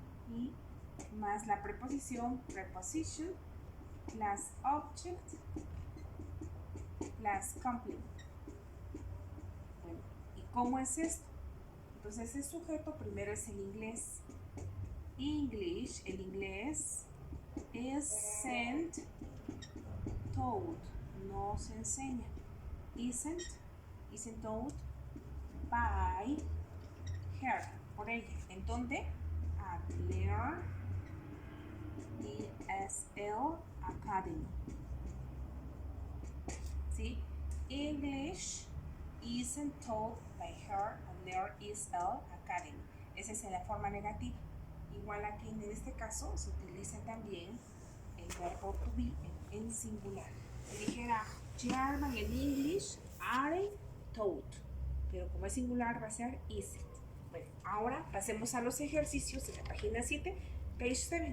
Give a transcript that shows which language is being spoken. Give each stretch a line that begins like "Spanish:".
Spanish: Y más la preposición,
English: preposition, plus object, plus complement.
Spanish: Bueno, ¿y cómo es esto? Entonces el sujeto primero es el inglés. English, el inglés
English: isn't taught,
Spanish: no se enseña.
English: Isn't taught by her,
Spanish: por ella. ¿En dónde?
English: At Learn ESL Academy.
Spanish: ¿Sí?
English: English isn't taught by her at Learn ESL Academy.
Spanish: Esa es la forma negativa. Igual aquí en este caso se utiliza también el verbo to be en singular. Si dijera German en
English: English are taught,
Spanish: pero como es singular va a ser
English: isn't.
Spanish: Bueno, ahora pasemos a los ejercicios de la página 7,
English: page 7.